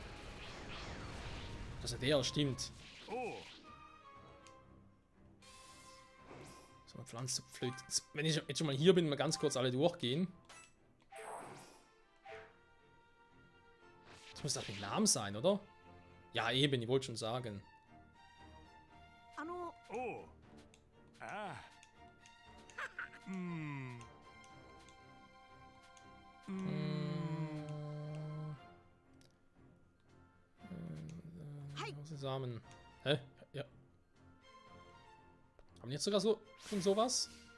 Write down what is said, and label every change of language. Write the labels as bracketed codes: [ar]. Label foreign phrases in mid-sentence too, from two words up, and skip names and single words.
[de] Also der, stimmt. おう So eine Pflanze Flöte. Wenn ich jetzt schon mal hier bin, mal ganz kurz alle durchgehen. Das muss doch mit Namen sein, oder? Ja, eben, ich wollte schon sagen. あのおうああ Zusammen. Hä? Ja. Haben die jetzt sogar so schon sowas?